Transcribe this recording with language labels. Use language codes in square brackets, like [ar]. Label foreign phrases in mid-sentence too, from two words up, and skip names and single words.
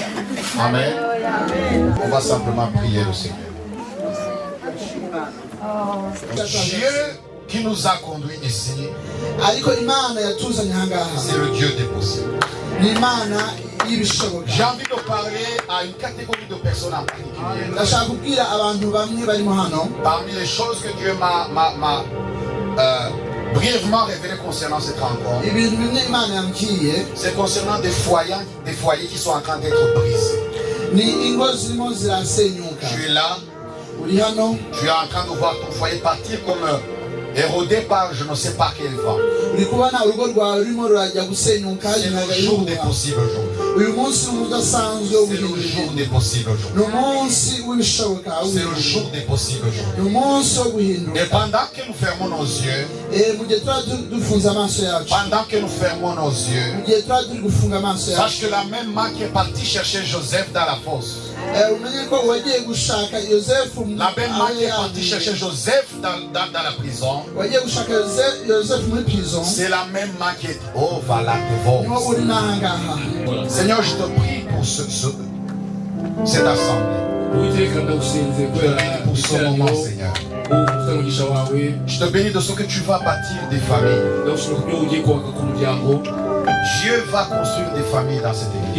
[fr] Amen. On va simplement prier le Seigneur. Dieu qui nous a conduits ici, [rw] ariko imana yatuzanye ahangaha [fr] c'est le Dieu des possibles. [rw] ni imana y'ibishoboka. [fr] J'ai envie de parler à une catégorie de personnes en particulier. [rw] ndashaka kubwira abantu bamwe barimo hano. [fr] Parmi les choses que Dieu m'a brièvement révélé concernant cette rencontre, [rw] ibintu bimwe imana yambwiye [fr] c'est concernant des foyers qui sont en train d'être brisés. [rw] ni ingo zirimo zirasenyuka. [fr] Tu es là, [rw] uri hano, [fr] tu es en train de voir ton foyer partir comme érodé par je ne sais pas quel vent. [rw] uri kubona urugo rwawe rurimo rurajya gusenyuka. [fr] C'est le jour des possibles aujourd'hui. [rw] uyu munsi ni udasanzwe [fr] C'est le jour des possibles [rw] ni [fr] aujourd'hui. [rw] umunsi w'ibishoboka. [fr] C'est le jour des possibles aujourd'hui. [rw] ni umunsi wo [fr] Et [rw] guhinduka. [fr] pendant que nous fermons nos yeux, [rw] mu gihe tuba dufunze amaso yacu, [fr] pendant que nous fermons nos yeux, [rw] mu gihe tuba turi gufunga amaso yacu, [fr] sache que la même main qui est partie chercher Joseph dans la fosse, [rw] umenye ko wagiye gushaka yosefu [fr] la même main qui est partie chercher Joseph dans la prison, [rw] wagiye gushaka yosefu muri prison, [fr] c'est la même main qui est oh voilà [rw] niwo uri n'ahangaha. [fr] Seigneur, je te prie pour cette assemblée. Pour ce moment, Seigneur. Je te bénis de ce que tu vas bâtir des familles. Dieu va construire des familles dans cette église.